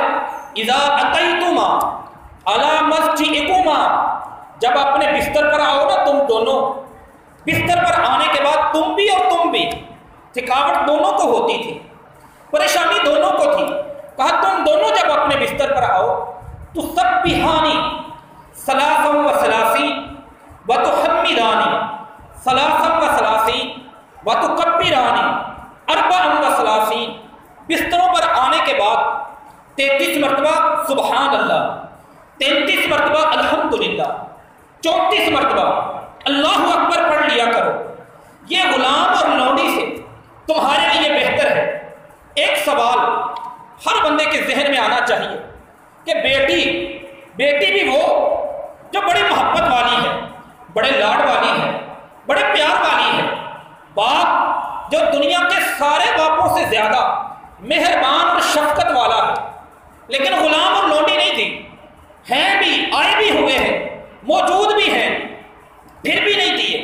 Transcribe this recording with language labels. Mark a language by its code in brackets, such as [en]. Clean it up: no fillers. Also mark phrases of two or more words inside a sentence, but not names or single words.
[ar] اذا اتیتما علی مسجدکما، [ur] جب اپنے بستر پر آؤ نا تم دونوں، بستر پر آنے کے بعد تم بھی اور تم بھی، تھکاوٹ دونوں کو ہوتی تھی، پریشانی دونوں کو تھی، کہا تم دونوں جب اپنے بستر پر آؤ تو تسبحانی [ar] ثلاثا و ثلاثین وتحمدانی ثلاثا و ثلاثین وتکبرانی اربعا و ثلاثین، [ur] بستروں پر آنے کے بعد 33 مرتبہ [ar] سبحان اللہ، [ur] 33 مرتبہ الحمدللہ، 34 مرتبہ [ar] اللہ اکبر [ur] پڑھ لیا کرو۔ یہ غلام اور لونڈی سے تمہارے لیے بہتر ہے۔ ایک سوال ہر بندے کے ذہن میں آنا چاہیے کہ بیٹی بھی وہ جو بڑی محبت والی ہے، بڑے لاڈ والی ہے، بڑے پیار والی ہے، باپ جو دنیا کے سارے باپوں سے زیادہ مہربان اور شفقت والا ہے، لیکن غلام اور لونڈی نہیں تھی، ہیں بھی، آئے بھی ہوئے ہیں، موجود بھی ہیں، پھر بھی نہیں دیے۔